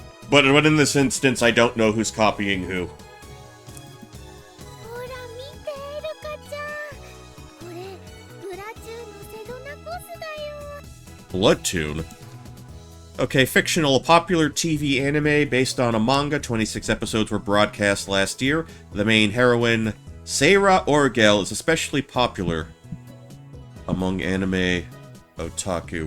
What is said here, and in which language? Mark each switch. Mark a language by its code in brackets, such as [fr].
[en] But in this instance, I don't know who's copying who. [ja] ほら見て、ルカちゃん。これ、ブラチューのセドナコスだよ。 [en] Blood Tune? Okay, fictional, a popular TV anime based on a manga. 26 episodes were broadcast last year. The main heroine, Seira Orgel, is especially popular among anime otaku.